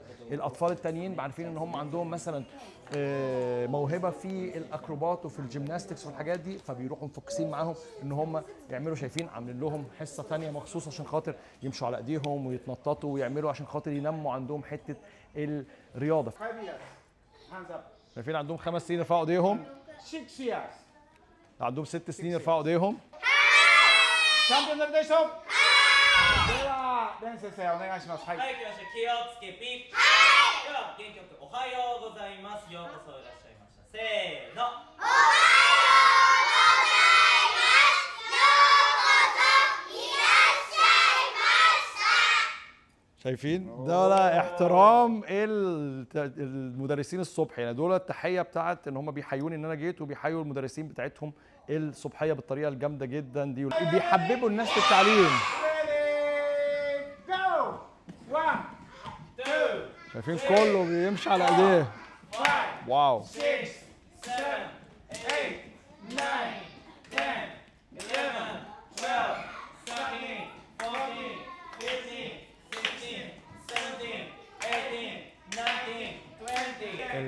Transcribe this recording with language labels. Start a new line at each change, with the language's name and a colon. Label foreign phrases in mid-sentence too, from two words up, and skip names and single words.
Arabic: الاطفال التانيين عارفين ان هم عندهم مثلا موهبه في الاكروبات وفي الجيمناستكس والحاجات دي، فبيروحوا مفوكسين معاهم ان هم يعملوا، شايفين عاملين لهم حصه ثانيه مخصوص عشان خاطر يمشوا على ايديهم ويتنططوا ويعملوا عشان خاطر ينموا عندهم حته الرياضه.
English: 5 years. Hands up.
Arabic: شايفين عندهم 5 سنين يرفعوا ايديهم،
English: 6 years.
Arabic: عندهم 6 سنين يرفعوا ايديهم.
Japanese: ちゃんとなるでしょ。では、レン先生お願いします。はい。はい、行きましょう。気をつけピッ。では、元気よくおはようございます。ようこそいらっしゃいました。せーの。おはようございます。ようこそいらっしゃいました。
Arabic: شايفين ده احترام المدرسين الصبح، يعني دول التحيه بتاعت ان هم بيحيوني ان انا جيت، وبيحيوا المدرسين بتاعتهم الصبحيه بالطريقه الجامده جدا دي، بيحببوا الناس في التعليم.
English: Ready, go. 1, 2,
Arabic: شايفين كله بيمشي على ايديه.
English: 5, واو. 6, 7, 8, 9, 10, 11, 12, 13, 14, 15, 16, 17, 18, 19, 20.